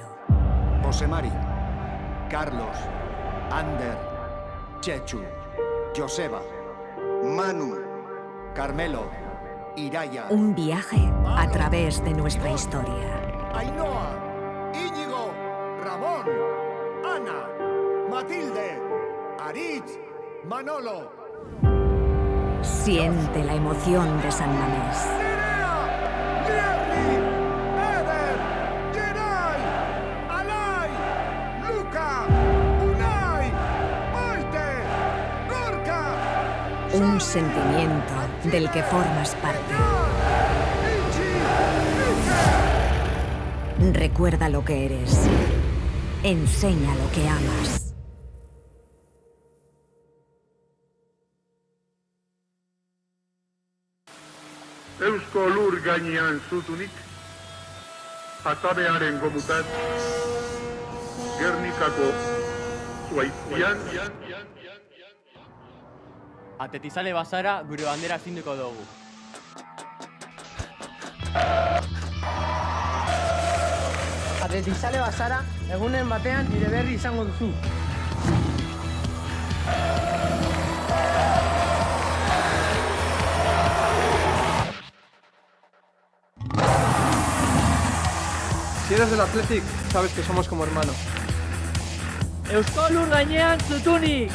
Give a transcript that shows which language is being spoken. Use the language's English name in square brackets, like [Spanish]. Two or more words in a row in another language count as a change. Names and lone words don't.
[Spanish] José Mari, Carlos, Ander, Chechu, Joseba, Manu, Carmelo, Iraya, Un viaje a través de nuestra historia. Ainhoa, Íñigo, Ramón, Ana, Matilde, Aritz, Manolo. Siente la emoción de San Mamés. Nerea, Mierli, Eder, Geray, Alay, Luca, Unai, Maite, Gorka. Un sentimiento del que formas parte. Ichi, Recuerda lo que eres. Enseña lo que amas. [Basque] Eusko Lur gainean zutunik, atabearen gomutat, Gernikako zuaitzian, Atletizale bazara, gure bandera astinduko dugu. Atletizale bazara, egunen batean nire berri izango duzu. [Spanish] Si eres del Athletic, sabes que somos como hermanos. [Basque] Eusko Lur gainean zutunik!